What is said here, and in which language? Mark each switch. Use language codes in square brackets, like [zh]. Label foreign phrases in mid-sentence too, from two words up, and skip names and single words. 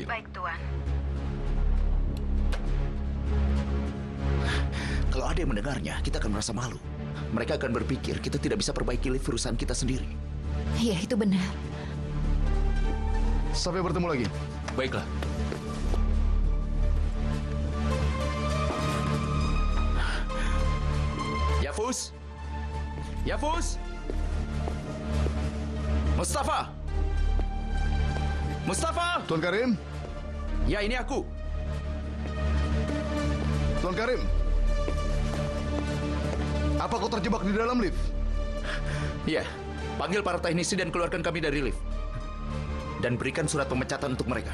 [id] Baik, Tuan. Kalau ada yang mendengarnya, kita akan merasa malu. Mereka akan berpikir kita tidak bisa perbaiki lift perusahaan kita sendiri. Iya, itu benar. Sampai bertemu lagi. Baiklah. Yafuz! Yafuz! Mustafa! Mustafa! Tuan Karim? Ya, ini aku. Tuan Karim? Apa kau terjebak di dalam lift? Iya. Panggil para teknisi dan keluarkan kami dari lift. Dan berikan surat pemecatan untuk mereka.